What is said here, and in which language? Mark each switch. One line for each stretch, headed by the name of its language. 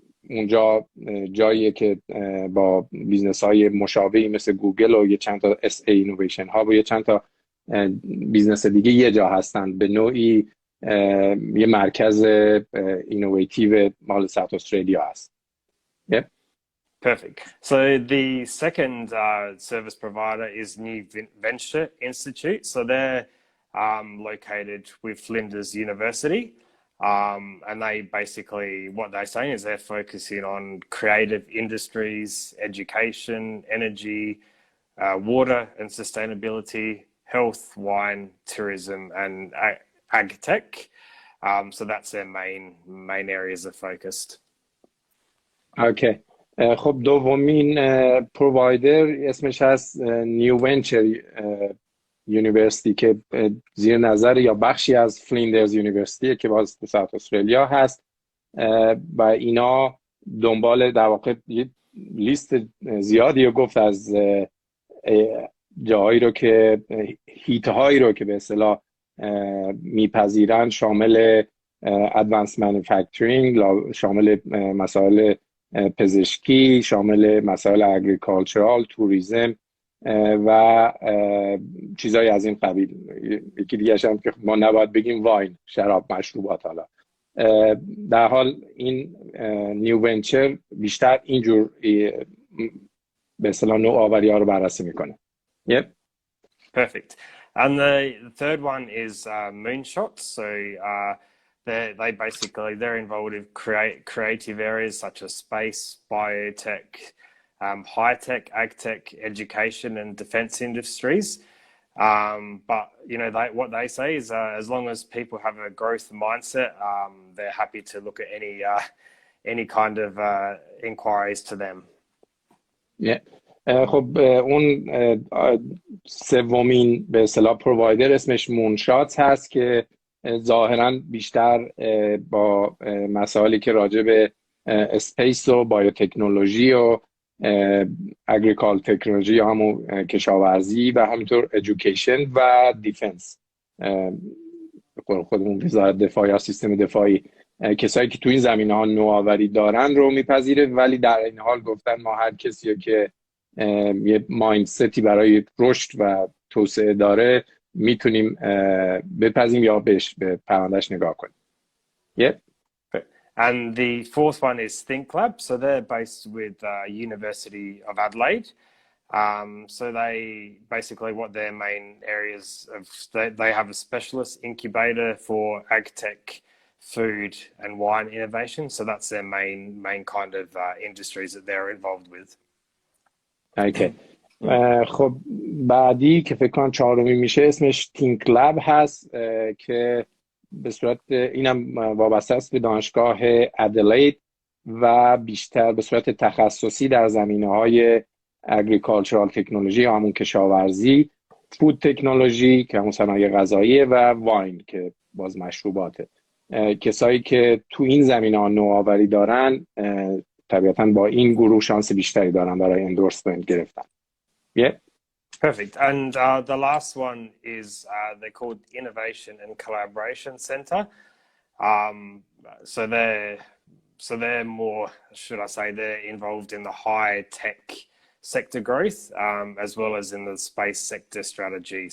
Persian: اونجا جاییه که با بیزنس های مشابهی مثل گوگل و یه چند تا اس ای اینویشن ها و یه چند تا بیزنس دیگه یه جا هستن، به نوعی یه مرکز اینوویتیو مال ساوت استرالیا هست.
English: Yeah. Perfect. So the second service provider is New Venture Institute. So they're located with Flinders University. And they basically, what they're saying is they're focusing on creative industries, education, energy, water and sustainability, health, wine, tourism, and ag tech. So that's their main areas of focus. Okay.
Persian: خب دومین پرووایدر اسمش هست نیو ونچر یونیورسیتی که زیر نظر یا بخشی از فلیندرز یونیورسیتی که باز تو ساوت استرالیا هست و اینا دنبال در واقع لیست زیادی رو گفت از جاهایی رو که هیته هایی رو که به اصطلاح میپذیرن، شامل ادوانس مانیفکتورینگ، شامل مسائل پزشکی، شامل مسائل اگریکالچرال، توریسم و چیزایی از این قبیل. یکی دیگه هم که ما نباید بگیم واین، شراب، مشروبات. حالا در حال این نیو ونچر بیشتر اینجور به اصطلاح نوآوری ها رو بررسی میکنه.
English: Yep. Perfect. And the third one is Moonshot. So they're involved with creative areas such as space, biotech, high tech, ag tech, education, and defense industries. But what they say is as long as people have a growth mindset, they're happy to look at any kind of inquiries to them. Yeah.
Persian: خب اون سومین به اصطلاح پرووایدر اسمش مونشات هست که ظاهرا بیشتر با مسائلی که راجع به اسپیس و بایوتکنولوژی و اگریکال تکنولوژی یا همون کشاورزی و همینطور ادویکیشن و دیفنس، خودمون وزارت دفاع یا سیستم دفاعی، کسایی که تو این زمینه ها نوآوری دارن رو میپذیره، ولی در این حال گفتن ما هر کسی که یه مایندستی برای رشد و توسعه داره میتونیم بپذیریم یا به پروندهش نگاه کنیم.
English: Yeah. And the fourth one is Think Lab. So they're based with University of Adelaide. So they basically, what their main areas of, they have a specialist incubator for agtech, food and wine innovation. So that's their main kind of industries that they're involved with. Okay.
Persian: خب بعدی که فکر کنم چهارمی میشه اسمش Think Lab هست که به صورت اینم وابسته است به دانشگاه ادلید و بیشتر به صورت تخصصی در زمینه‌های اگریکالچرال تکنولوژی یا همون کشاورزی، فود تکنولوژی که همون صنایع غذایی و واین که باز مشروباته. کسایی که تو این زمینه‌ها نوآوری دارن طبیعتاً با این گروه شانس بیشتری دارن برای اندورسمنت گرفتن.
English: Yeah. Perfect. And the last one is they're called Innovation and Collaboration Center. So they're more, should I say, they're involved in the high tech sector growth as well as in the space sector strategy.